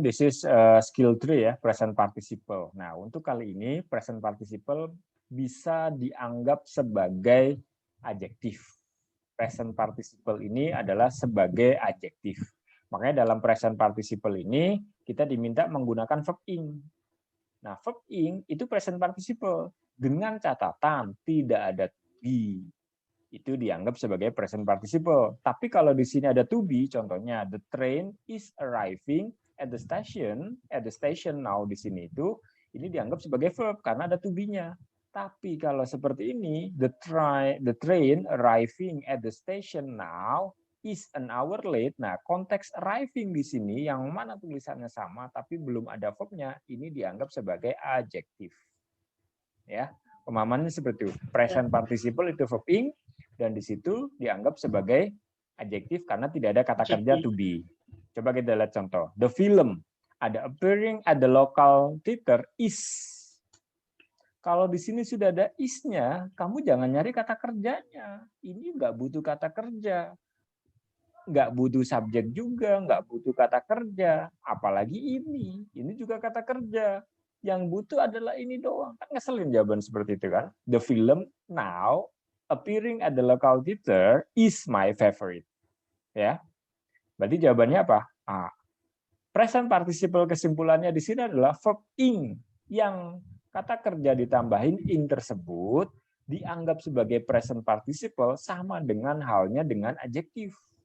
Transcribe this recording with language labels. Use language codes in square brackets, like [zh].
[en] This is skill 3 ya, present participle. [id] Nah, untuk kali ini present participle bisa dianggap sebagai adjektif. Present participle ini adalah sebagai adjektif. Makanya dalam present participle ini kita diminta menggunakan verb ing. Nah, verb ing itu present participle dengan catatan tidak ada to be. Itu dianggap sebagai present participle. Tapi kalau di sini ada to be, contohnya [en] the train is arriving at the station now [id] di sini itu ini dianggap sebagai verb karena ada to be-nya. Tapi kalau seperti ini, [en] the train arriving at the station now is an hour late. [id] Nah, konteks arriving di sini yang mana tulisannya sama tapi belum ada verb-nya, ini dianggap sebagai adjektif. Ya, pemahamannya seperti itu. Present participle itu verb ing dan di situ dianggap sebagai adjektif karena tidak ada kata kerja to be. Coba kita lihat contoh. [en] The film ada appearing at the local theater is. [id] Kalau di sini sudah ada is-nya, kamu jangan nyari kata kerjanya. Ini nggak butuh kata kerja. Nggak butuh subjek juga, nggak butuh kata kerja. Apalagi ini. Ini juga kata kerja. Yang butuh adalah ini doang. Kan ngeselin jawaban seperti itu kan. [en] The film now appearing at the local theater is my favorite. [id] Ya. Berarti jawabannya apa? A. Present participle kesimpulannya di sini adalah verb ing yang kata kerja ditambahin ing tersebut dianggap sebagai present participle sama dengan halnya dengan adjektif.